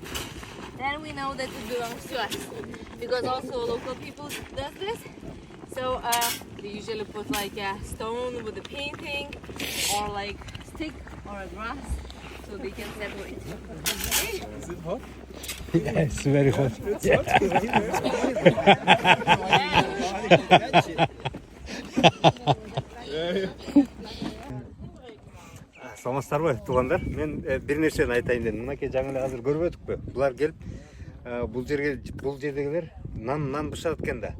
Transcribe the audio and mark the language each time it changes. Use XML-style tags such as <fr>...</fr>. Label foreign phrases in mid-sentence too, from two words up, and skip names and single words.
<en>Then we know that it belongs to us. Because also local people does this. So they usually put like a stone with a painting or like stick or a grass so they can separate. Okay? Is it hot? Yeah, it's very hot.</en> <kk>Саламатсыздар ғой, туғандар. Мен бір нәрсені айтайын дедім. Мынакей жаңа азыр көріп өттік пе? Бұлар келіп, бұл жердегілер нан бышырат екен да.</kk>